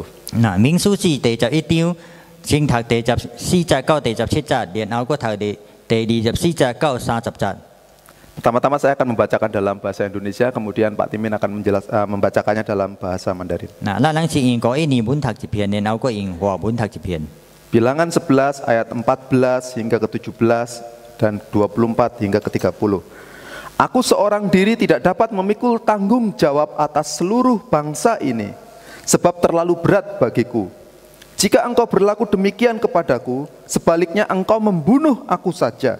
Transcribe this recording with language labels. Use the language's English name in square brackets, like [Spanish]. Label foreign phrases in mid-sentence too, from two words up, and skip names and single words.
[Min Nan Chinese] 嗱，民數記第11章，先讀第14節到第17節，然後佫讀第24節到30節。 [Indonesian] Pertama-tama saya akan membacakan dalam bahasa Indonesia, kemudian Pak Timin akan membacakannya dalam bahasa Mandarin. [Min Nan Chinese] 嗱，咱人是用國語念文讀一遍，然後佫用華文讀一遍。 [Indonesian] Bilangan 11 ayat 14 hingga ke 17 dan 24 hingga ke 30. Aku seorang diri tidak dapat memikul tanggung jawab atas seluruh bangsa ini, sebab terlalu berat bagiku. Jika engkau berlaku demikian kepadaku, sebaliknya engkau membunuh aku saja.